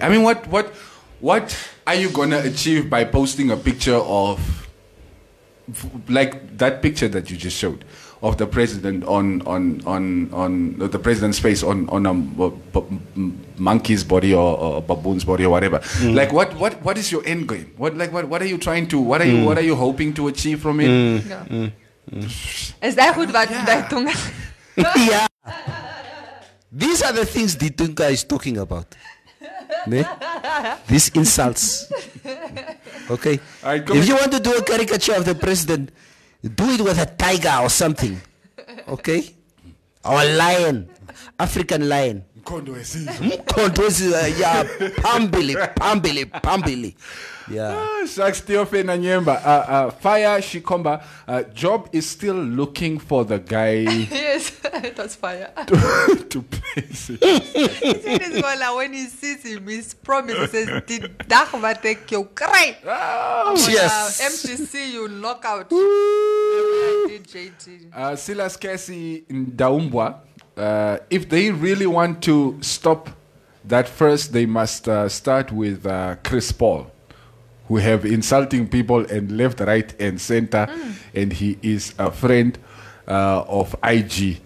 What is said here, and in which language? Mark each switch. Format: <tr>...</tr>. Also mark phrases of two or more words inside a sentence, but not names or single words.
<en>I mean, what are you gonna achieve by posting a picture of, like that picture that you just showed, of the president on the president's face on a monkey's body or a baboon's body or whatever? Like, what is your end game? What are you trying to? What are you hoping to achieve from it? Is that</en> <af>goed wat</af> <en>Tunga? Yeah. These are the things Ditunga is talking about. Ne? These insults. Okay. Right, if you want to do a caricature of the president, do it with a tiger or something. Okay? Or a lion. African lion. Yeah, Pambili. Yeah. Shucks, Teofe Nanyemba. Fire Shikomba. Job is still looking for the guy Yes, that's fire. to place it. When he sees him, his promise says,</en> <af>"The dag wat ek jou kry."</af> <en>Yes. MTC, you knock out. Silas Cassie Ndaumbwa. If they really want to stop that, first they must start with Chris Paul, who have insulting people and left, right, and center, and he is a friend of IG.</en>